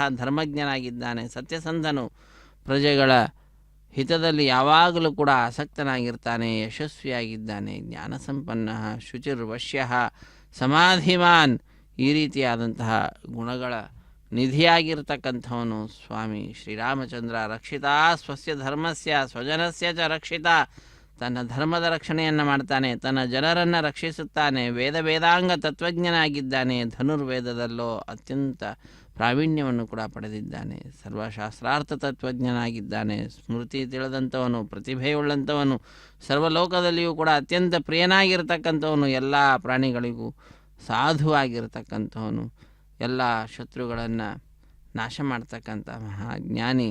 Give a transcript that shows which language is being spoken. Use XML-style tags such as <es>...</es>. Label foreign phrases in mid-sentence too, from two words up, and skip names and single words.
<kn>ಧರ್ಮಜ್ಞನಾಗಿದ್ದಾನೆ, ಸತ್ಯಸಂಧನು, ಪ್ರಜೆಗಳ ಹಿತದಲ್ಲಿ ಯಾವಾಗಲೂ ಕೂಡ ಆಸಕ್ತನಾಗಿರ್ತಾನೆ, ಯಶಸ್ವಿಯಾಗಿದ್ದಾನೆ.</kn> <sa>ಜ್ಞಾನಸಂಪನ್ನ ಶುಚಿರ್ವಶ್ಯ ಸಮಾಧಿಮಾನ್,</sa> <kn>ಈ ರೀತಿಯಾದಂತಹ ಗುಣಗಳ ನಿಧಿಯಾಗಿರ್ತಕ್ಕಂಥವನು ಸ್ವಾಮಿ ಶ್ರೀರಾಮಚಂದ್ರ.</kn> <sa>ರಕ್ಷಿತಾ ಸ್ವಸ್ಯ ಧರ್ಮಸ್ಯ ಸ್ವಜನಸ್ಯ ಚ ರಕ್ಷಿತ,</sa> <kn>ತನ್ನ ಧರ್ಮದ ರಕ್ಷಣೆಯನ್ನು ಮಾಡ್ತಾನೆ, ತನ್ನ ಜನರನ್ನು ರಕ್ಷಿಸುತ್ತಾನೆ. ವೇದಾಂಗ ತತ್ವಜ್ಞನಾಗಿದ್ದಾನೆ. ಧನುರ್ವೇದದಲ್ಲೋ ಅತ್ಯಂತ ಪ್ರಾವೀಣ್ಯವನ್ನು ಕೂಡ ಪಡೆದಿದ್ದಾನೆ. ಸರ್ವಶಾಸ್ತ್ರಾರ್ಥ ತತ್ವಜ್ಞನಾಗಿದ್ದಾನೆ. ಸ್ಮೃತಿ ತಿಳಿದಂಥವನು, ಪ್ರತಿಭೆಯುಳ್ಳಂಥವನು, ಸರ್ವಲೋಕದಲ್ಲಿಯೂ ಕೂಡ ಅತ್ಯಂತ ಪ್ರಿಯನಾಗಿರ್ತಕ್ಕಂಥವನು, ಎಲ್ಲ ಪ್ರಾಣಿಗಳಿಗೂ ಸಾಧುವಾಗಿರ್ತಕ್ಕಂಥವನು, ಎಲ್ಲ ಶತ್ರುಗಳನ್ನು ನಾಶ ಮಾಡ್ತಕ್ಕಂಥ ಮಹಾಜ್ಞಾನಿ.</kn>